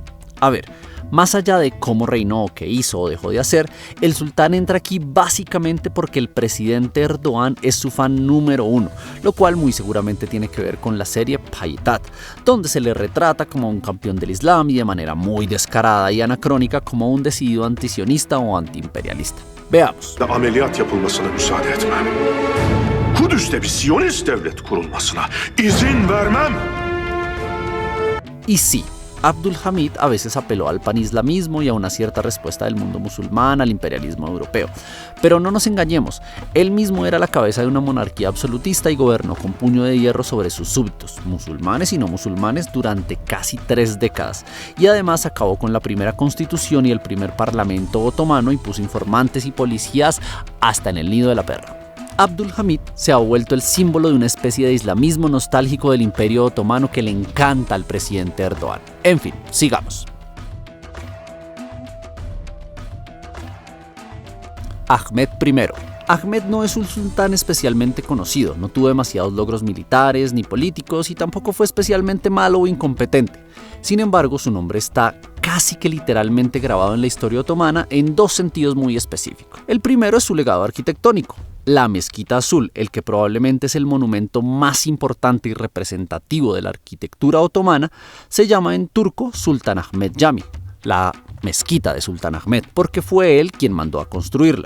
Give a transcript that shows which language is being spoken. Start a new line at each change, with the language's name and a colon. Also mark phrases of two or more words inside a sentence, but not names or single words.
Spanish: A ver, más allá de cómo reinó, qué hizo o dejó de hacer, el sultán entra aquí básicamente porque el presidente Erdogan es su fan número 1, lo cual muy seguramente tiene que ver con la serie Payitaht, donde se le retrata como un campeón del Islam y de manera muy descarada y anacrónica como un decidido antisionista o antiimperialista. Veamos.
Turkish: Ameliyat yapılmasına müsaade etmem. Kudüs'te bir Siyonist devlet kurulmasına izin vermem.
Spanish: Y sí, Abdulhamid a veces apeló al panislamismo y a una cierta respuesta del mundo musulmán al imperialismo europeo. Pero no nos engañemos, él mismo era la cabeza de una monarquía absolutista y gobernó con puño de hierro sobre sus súbditos, musulmanes y no musulmanes, durante casi 3 décadas. Y además acabó con la primera constitución y el primer parlamento otomano y puso informantes y policías hasta en el nido de la perra. Abdulhamid se ha vuelto el símbolo de una especie de islamismo nostálgico del Imperio Otomano que le encanta al presidente Erdogan. En fin, sigamos. Ahmed I. Ahmed no es un sultán especialmente conocido, no tuvo demasiados logros militares ni políticos y tampoco fue especialmente malo o incompetente. Sin embargo, su nombre está casi que literalmente grabado en la historia otomana en 2 sentidos muy específicos. El primero es su legado arquitectónico. La Mezquita Azul, el que probablemente es el monumento más importante y representativo de la arquitectura otomana, se llama en turco Sultan Ahmed Cami, la mezquita de Sultán Ahmed, porque fue él quien mandó a construirla.